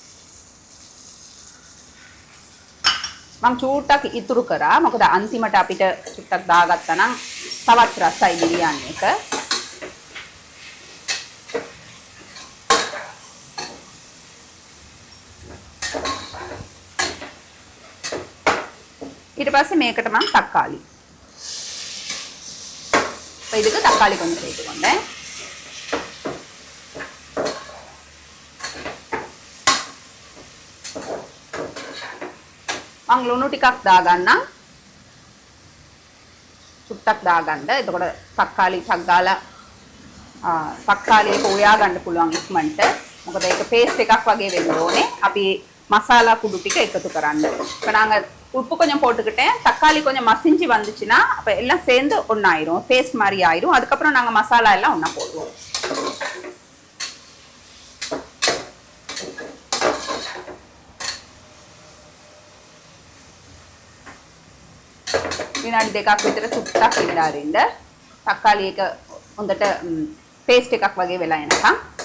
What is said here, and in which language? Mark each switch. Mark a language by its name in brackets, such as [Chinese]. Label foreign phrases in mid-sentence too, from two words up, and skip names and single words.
[Sinhala] මම චුට්ටක් ඉතුරු කරා මොකද අන්තිමට අපිට චුට්ටක් දාගත්තා නම් තවත් රසයි බිරියානි එක. ඊට පස්සේ මේකට මම තක්කාලි [Tamil] இதுக்கு தக்காளி கொஞ்சம் சேர்த்துக்கோங்க. [Sinhala] මං ලුණු ටිකක් දාගන්න. චුට්ටක් දාගන්න. එතකොට තක්කාලි ටක් ගාලා තක්කාලියක උයා ගන්න පුළුවන් ඉක්මනට. මොකද ඒක පේස්ට් එකක් වගේ වෙන්න ඕනේ. අපි මසාලා කුඩු ටික එකතු කරන්න. [Tamil] இப்போ நாங்க உப்பு கொஞ்சம் போட்டுக்கிட்டேன். தக்காளி கொஞ்சம் மசிஞ்சு வந்துச்சுன்னா அப்போ எல்லாம் சேர்ந்து ஒன்றாயிரும், பேஸ்ட் மாதிரி ஆயிரும். அதுக்கப்புறம் நாங்கள் மசாலா எல்லாம் ஒன்றா போடுவோம். [Sinhala] විනාඩි දෙකක් විතර සුට්ටක් ඉන්න ආරින්න තක්කාලි එක හොඳට පේස්ට් එකක් වගේ වෙලා එනකම්